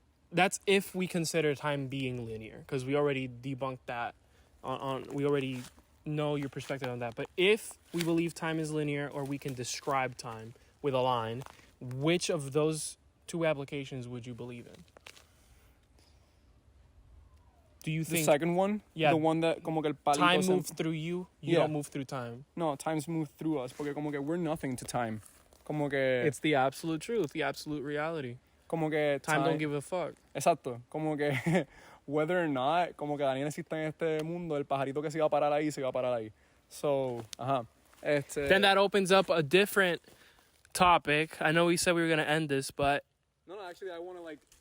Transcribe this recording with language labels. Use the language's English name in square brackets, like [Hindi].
[English] That's if we consider time being linear, because we already debunked that we already know your perspective on that. But if we believe time is linear, or we can describe time with a line, which of those 2 applications would you believe in? Do you think the second one? Yeah. The one that [Spanish] como que el palito [English] time moves through you don't move through time? No, time's moved through us, [Spanish] porque como que [English] we're nothing to time. [Spanish] Como que [English] It's the absolute truth, the absolute reality. [Spanish] Como que [English] time don't give a fuck. [Spanish] Exacto. Como que [English] whether or not, [Spanish] como que Daniel existe en este mundo, el pajarito que se iba a parar ahí, se iba a parar ahí. [English] So, Then that opens up a different topic. I know we said we were going to end this, but... No, actually, I want to, like...